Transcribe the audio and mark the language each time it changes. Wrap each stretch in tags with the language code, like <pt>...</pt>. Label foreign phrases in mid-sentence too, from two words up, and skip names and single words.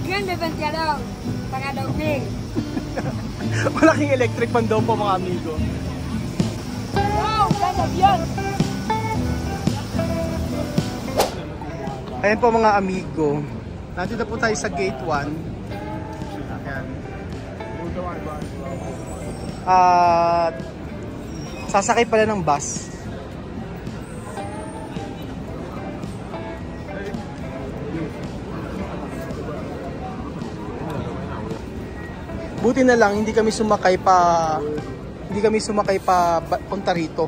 <es>de ventilador para dormir.</es> <tl>Malaking electric fan daw po mga amigo.</tl> <es>Wow, plan avión.</es> <tl>Ayan po mga amigo. Nandito po tayo sa gate 1. Ayan. At sasakay pala ng bus. Buti na lang hindi kami sumakay pa punta rito.</tl>